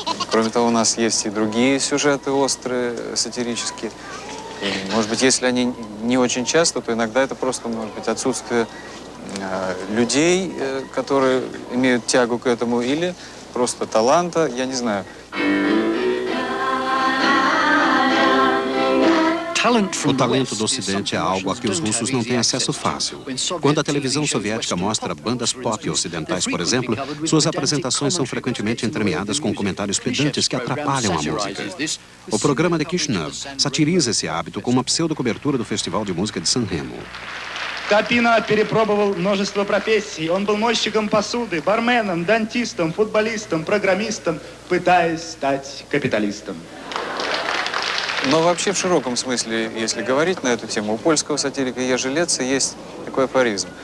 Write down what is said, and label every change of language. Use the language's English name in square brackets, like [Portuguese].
[Russian] Кроме того, у нас есть и другие сюжеты острые, сатирические. И, может быть, если они не очень часто, то иногда это просто, может быть, отсутствие людей, которые имеют тягу к этому, или просто talanta, я не знаю. [Portuguese] O talento do Ocidente é algo a que os russos não têm acesso fácil. Quando a televisão soviética mostra bandas pop ocidentais, por exemplo, suas apresentações são frequentemente entremeadas com comentários pedantes que atrapalham a música. O programa de Kishinev satiriza esse hábito com uma pseudo-cobertura do Festival de Música de San Remo. [Russian] Капина перепробовал множество профессий. Он был мойщиком посуды, барменом, дантистом, футболистом, программистом, пытаясь стать капиталистом. Но вообще в широком смысле, если говорить на эту тему, у польского сатирика Ежи Леца есть такой афоризм.